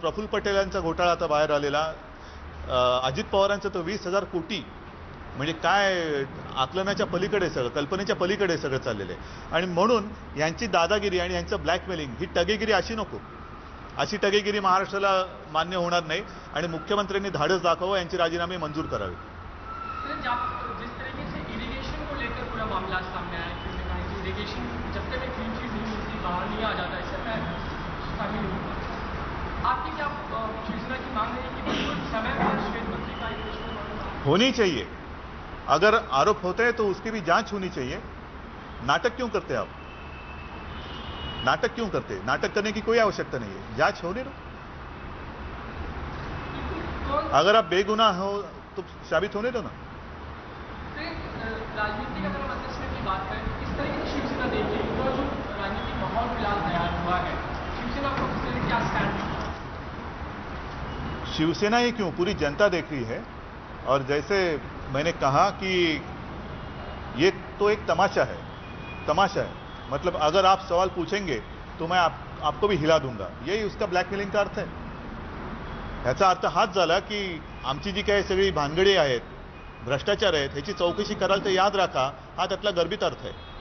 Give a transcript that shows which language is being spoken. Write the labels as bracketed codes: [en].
[mr] प्रफुल्ल पटेल यांचा घोटाळा आता बाहेर आलेला, अजित पवारांचा तो 20,000 कोटी म्हणजे काय आकलनाच्या पलीकडे सगळं, कल्पनेच्या पलीकडे सगळं चाललेलं आहे। आणि म्हणून यांची दादागिरी आणि यांचं ब्लॅकमेलिंग, ही टगेगिरी अशी नको, अशी टगेगिरी महाराष्ट्राला मान्य होणार नाही। आणि मुख्यमंत्र्यांनी धाडस दाखवावं, यांचे राजीनामे मंजूर करावे। [hi] जिस तरीके से इरिगेशन को लेकर पूरा मामला सामने आया, किसी ने कहा कि इरिगेशन जब तक एक क्लीन चीज नहीं बाहर नहीं आ जाता, इससे मैं शामिल हूँ। आपकी क्या शिवसेना की मांग है कि बिल्कुल समय पर श्वेत पत्र का इरिगेशन होनी चाहिए। अगर आरोप होते हैं तो उसकी भी जांच होनी चाहिए। नाटक क्यों करते आप? नाटक क्यों करते? नाटक करने की कोई आवश्यकता नहीं है, जांच होने दो। अगर आप बेगुनाह हो तो साबित होने दो ना। राजनीति का अगर असेसमेंट की बात करें तो किस तरीके से शिवसेना देख रही है, जो राजनीतिक माहौल फिलहाल तैयार हुआ है, शिवसेना को किस तरह क्या स्टैंड? शिवसेना ही क्यों, पूरी जनता देख रही है। और जैसे मैंने कहा कि ये तो एक तमाशा है, तमाशा है। मतलब अगर आप सवाल पूछेंगे तो मैं आपको भी हिला दूंगा, यही उसका ब्लॅकमेलिंग का अर्थ है। [mr] ह्याचा अर्थ हाच झाला की आमची जी काही सगळी भानगडी आहेत, भ्रष्टाचार आहेत, ह्याची चौकशी कराल तर याद राखा, हा त्यातला गर्भित अर्थ आहे।